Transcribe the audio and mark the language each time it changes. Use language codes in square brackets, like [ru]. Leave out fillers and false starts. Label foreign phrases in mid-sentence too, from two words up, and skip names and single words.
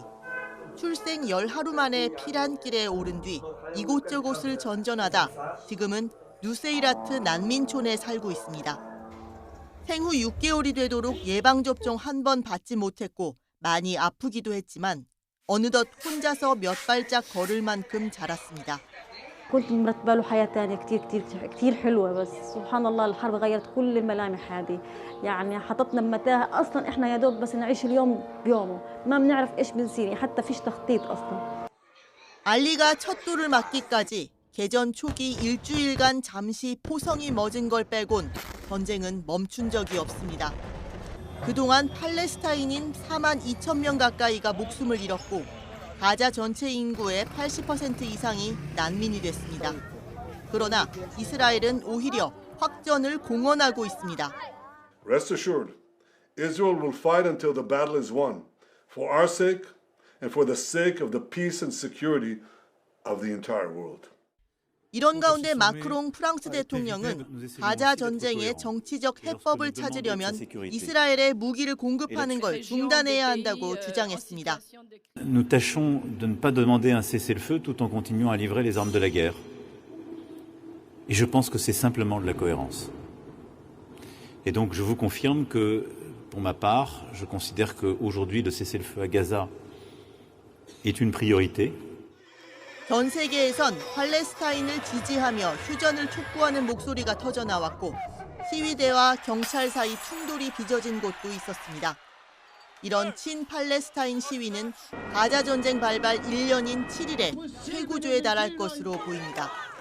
[ko] 출생 10하루 만에 피란길에 오른 뒤 이곳저곳을 전전하다 지금은 누세이라트 난민촌에 살고 있습니다. 생후 6개월이 되도록 예방접종 한 번 받지 못했고 많이 아프기도 했지만 어느덧 혼자서 몇 발짝 걸을 만큼 자랐습니다. [ar] كنت مرتبة له حياة تانية كتير حلوة بس سبحان الله الحرب غيرت كل الملامح هذه يعني حطتنا بمتاهة أصلا إحنا يا دوب بس نعيش اليوم بيومه ما بنعرف إيش بنصير حتى فيش تخطيط أصلا. [ko] 알리가 첫 돌을 맞기까지 개전 초기 일주일간 잠시 포성이 멎은 걸 빼곤 전쟁은 멈춘 적이 없습니다. 그동안 팔레스타인인 4만 2천 명 가까이가 목숨을 잃었고 가자 전체 인구의 80% 이상이 난민이 됐습니다. 그러나 이스라엘은 오히려 확전을 공언하고 있습니다. [en] Rest assured, Israel will fight until the battle is won, for our sake and for the sake of the peace and security of the entire world. [ko] 이런 가운데 마크롱 프랑스 대통령은 가자 전쟁의 정치적 해법을 찾으려면 이스라엘에 무기를 공급하는 걸 중단해야 한다고 주장했습니다. [fr] Nous tâchons de ne pas demander un cessez-le-feu tout en continuant à livrer les armes de la guerre. Et je pense que c'est simplement de la cohérence. Et donc je vous confirme que, pour ma part, je considère qu'aujourd'hui le cessez-le-feu à Gaza est une priorité. [ko] 전 세계에선 팔레스타인을 지지하며 휴전을 촉구하는 목소리가 터져나왔고 시위대와 경찰 사이 충돌이 빚어진 곳도 있었습니다. 이런 친팔레스타인 시위는 가자 전쟁 발발 1년인 7일에 최고조에 달할 것으로 보입니다.